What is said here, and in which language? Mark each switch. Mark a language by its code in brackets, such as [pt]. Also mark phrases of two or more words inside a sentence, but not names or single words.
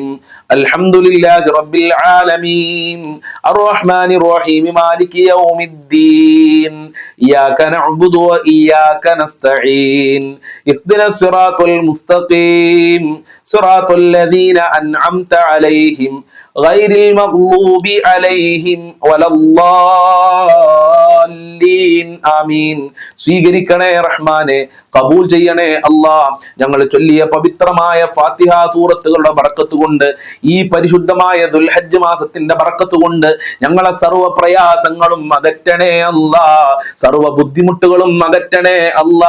[ar] الحمد لله رب العالمين الرحمن الرحيم مالك يوم الدين إياك نعبد وإياك نستعين اهدنا الصراط المستقيم صراط الذين أنعمت عليهم غير المغضوب عليهم ولا الضالين آمين. [ml] സ്വീകരിക്കണേ റഹ്മാനെ, കബൂൽ ചെയ്യണേ അല്ലാ. ഞങ്ങൾ ചൊല്ലിയ പവിത്രമായ ഫാത്തിഹ സൂറത്തുകളുടെ ബറക്കത്ത് കൊണ്ട്, ഈ പരിശുദ്ധമായ ദുൽഹജ്ജ് മാസത്തിന്റെ ബറക്കത്ത് കൊണ്ട് ഞങ്ങളെ സർവ്വ പ്രയാസങ്ങളും അകറ്റണേ അല്ലാ. സർവ്വ ബുദ്ധിമുട്ടുകളും അകറ്റണേ അല്ലാ.